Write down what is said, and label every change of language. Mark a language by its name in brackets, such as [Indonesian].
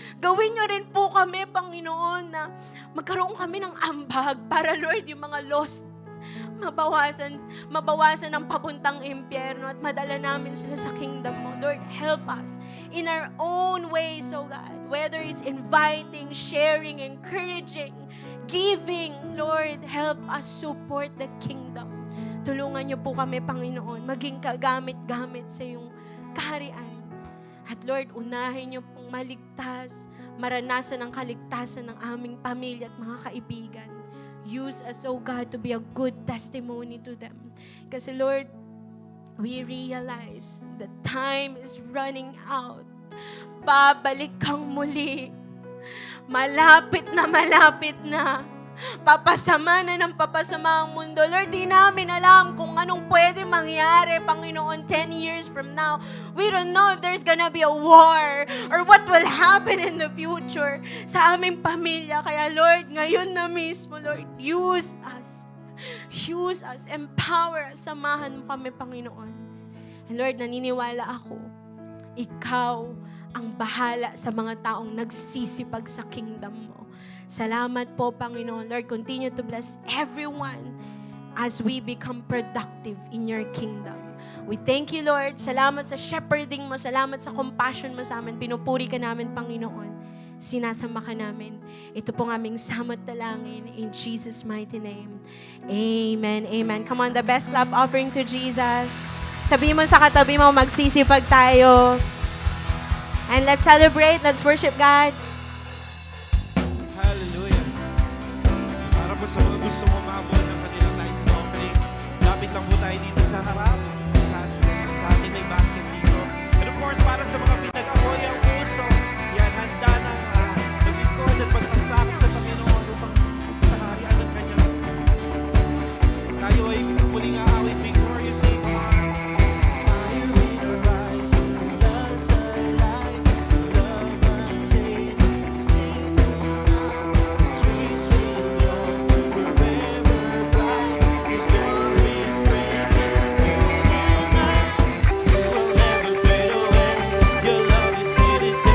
[Filipino] Gawin nyo rin po kami, Panginoon, na magkaroon kami ng ambag para, Lord, yung mga lost, mabawasan ang papuntang impyerno at madala namin sila sa kingdom mo. [English] Lord, help us in our own ways, oh God. Whether it's inviting, sharing, encouraging, giving, Lord, help us support the kingdom. [Filipino] Tulungan niyo po kami, Panginoon, maging kagamit-gamit sa iyong kaharian. At Lord, unahin niyo pong maligtas, maranasan ang kaligtasan ng aming pamilya at mga kaibigan. [English] Use us, oh God, to be a good testimony to them. Kasi Lord, we realize the time is running out. [Filipino] Babalik kang muli. Malapit na. Papasama na ng papasama ang mundo. Lord, di namin alam kung anong pwede mangyari, Panginoon, [English] 10 years from now. We don't know if there's gonna be a war or what will happen in the future [Filipino] sa aming pamilya. Kaya Lord, ngayon na mismo, [English] Lord, use us. Use us. Empower us. [Filipino] Samahan mo kami, Panginoon. And Lord, naniniwala ako, Ikaw ang bahala sa mga taong nagsisipag sa kingdom mo. Salamat po, Panginoon. [English] Lord, continue to bless everyone as we become productive in your kingdom. We thank you, [Filipino] Lord. Salamat sa shepherding mo. Salamat sa compassion mo sa amin. Pinupuri ka namin, Panginoon. Sinasamba ka namin. Ito pong aming samot dalangin [English] in Jesus' mighty name. [Filipino] Amen. Amen. [English] Come on, the best clap offering to Jesus. [Filipino] Sabihin mo sa katabi mo, magsisipag tayo. [English] And let's celebrate. Let's worship God. Hallelujah. [Filipino] Para po sa mga gusto mo mahabol ng kanilang [English] nice and offering, [Filipino] lapit lang po tayo dito sa harap. Sa ating may basket dito. And of course, para sa mga pinag-apoy ang puso, yan, handa ng maglingkod at magpasakop sa Panginoon upang sa kaharian ng kanyang. Tayo ay muling aawit [English] victoriously. Come on. Fire will arise, love's alive, love unchained, it's blazing now. The streets will glow, forever bright, His glory is breaking through the night. You will never fade away, your love is hidden